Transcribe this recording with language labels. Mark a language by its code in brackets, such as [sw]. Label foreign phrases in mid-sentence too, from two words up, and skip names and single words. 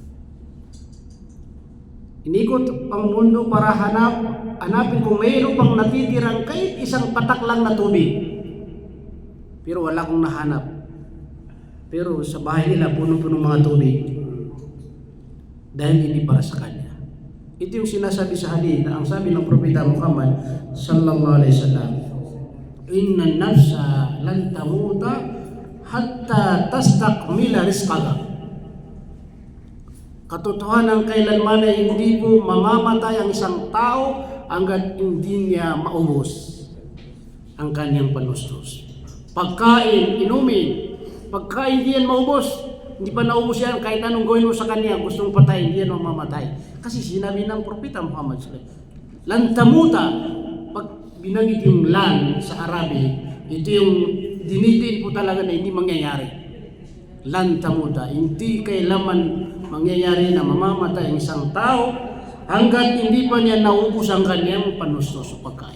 [tl] Inikot ang mundo para hanapin kung mayroon pang natitirang kahit isang patak lang na tubig. Pero wala akong nahanap. Pero sa bahay nila, punong-punong mga tubig. Dahil hindi para sa kanya. Ito yung sinasabi sa hadith na ang sabi ng Propeta Muhammad [ar] صلى الله عليه وسلم, "إن نفسا لن تموت حتى تستكمل رزقها." [tl] Katotohanan kailanman ay hindi po mamamatay ang isang tao hanggat hindi niya maubos ang kanyang panustos. Pagkain, inumin, pagkain hindi yan maubos. Hindi pa naubos yan, kahit anong gawin mo sa kanya, gustong patayin, hindi yan mamamatay. Kasi sinabi ng Propeta Muhammad [ar] صلى الله عليه وسلم, "لن تموت." [tl] Pag binanggit yung lan sa Arabic, ito yung dinidiin po talaga na hindi mangyayari. [ar] لن تموت, [tl] hindi kailanman mangyayari na mamamatay ang isang tao hanggat hindi pa niya naubos ang kanyang panustos o pagkain.